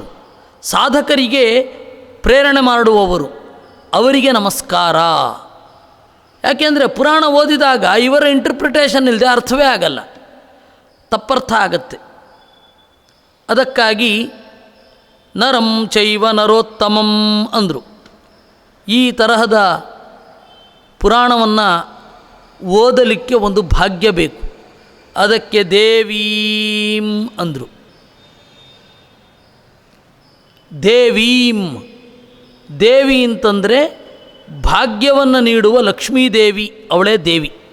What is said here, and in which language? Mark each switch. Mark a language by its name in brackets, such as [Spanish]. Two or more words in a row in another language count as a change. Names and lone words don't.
[Kannada] ಸಾಧಕರಿಗೆ ಪ್ರೇರಣೆ ಮಾಡುವವರು, ಅವರಿಗೆ ನಮಸ್ಕಾರ. ಯಾಕೆಂದರೆ ಪುರಾಣ ಓದಿದಾಗ ಇವರ ಇಂಟರ್ಪ್ರಿಟೇಷನ್ ಇಲ್ಲದೆ ಅರ್ಥವೇ ಆಗಲ್ಲ, ತಪ್ಪರ್ಥ ಆಗತ್ತೆ. ಅದಕ್ಕಾಗಿ [Sanskrit] ನರಂ ಚೈವ ನರೋತ್ತಮಂ [Kannada] ಅಂದರು. ಈ ತರಹದ ಪುರಾಣವನ್ನು ಓದಲಿಕ್ಕೆ ಒಂದು ಭಾಗ್ಯ ಬೇಕು. ಅದಕ್ಕೆ ದೇವೀಂ ಅಂದರು. ದೇವೀಂ, ದೇವಿ ಅಂತಂದರೆ ಭಾಗ್ಯವನ್ನು ನೀಡುವ ಲಕ್ಷ್ಮೀದೇವಿ, ಅವಳೇ ದೇವಿ.